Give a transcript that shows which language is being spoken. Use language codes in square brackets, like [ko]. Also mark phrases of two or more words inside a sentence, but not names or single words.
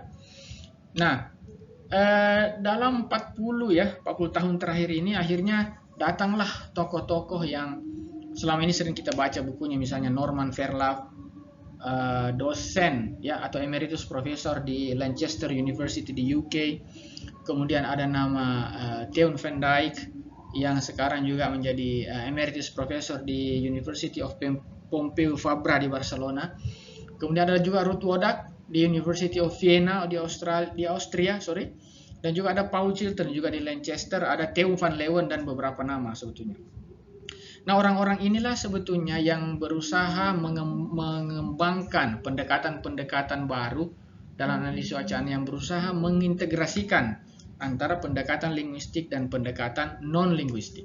[id] Nah, dalam 40 tahun terakhir ini akhirnya datanglah tokoh-tokoh yang selama ini sering kita baca bukunya, misalnya Norman Fairlove, dosen ya atau emeritus profesor di Lancaster University di UK. Kemudian ada nama Teun van Dijk yang sekarang juga menjadi emeritus profesor di University of Pompeu Fabra di Barcelona. Kemudian ada juga Ruth Wodak di University of Vienna di Austria, dan juga ada Paul Chilton juga di Lancaster, ada Theo van Leeuwen dan beberapa nama sebetulnya. Nah, orang-orang inilah sebetulnya yang berusaha mengembangkan pendekatan-pendekatan baru dalam analisis wacana, yang berusaha mengintegrasikan antara pendekatan linguistik dan pendekatan non-linguistik.